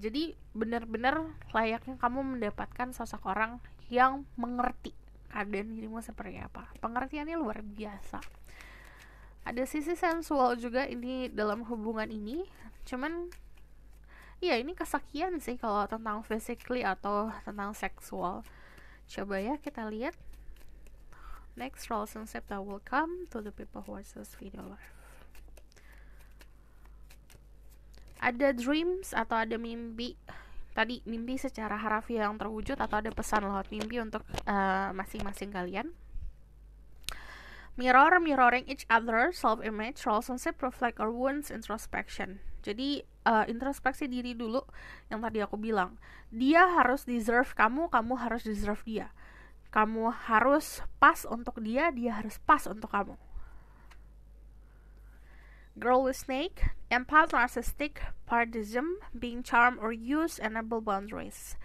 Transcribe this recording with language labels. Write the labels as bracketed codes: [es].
[id] Jadi benar-benar layaknya kamu mendapatkan sosok orang yang mengerti keadaan dirimu seperti apa. Pengertiannya luar biasa. Ada sisi sensual juga ini dalam hubungan ini, cuman ya ini kesekian sih kalau tentang physically atau tentang seksual. Coba ya kita lihat [en] next relationship that will come to the people who watch this video live. [id] Ada dreams atau ada mimpi. Tadi mimpi secara harafiah yang terwujud atau ada pesan lewat mimpi untuk masing-masing kalian. [en] Mirroring each other, self-image, relationship reflect our wounds, introspection. [id] Jadi introspeksi diri dulu yang tadi aku bilang. Dia harus deserve kamu, kamu harus deserve dia. Kamu harus pas untuk dia, dia harus pas untuk kamu. [en] Girl with snake, empath, narcissistic, partism, being charmed or used, enable boundaries.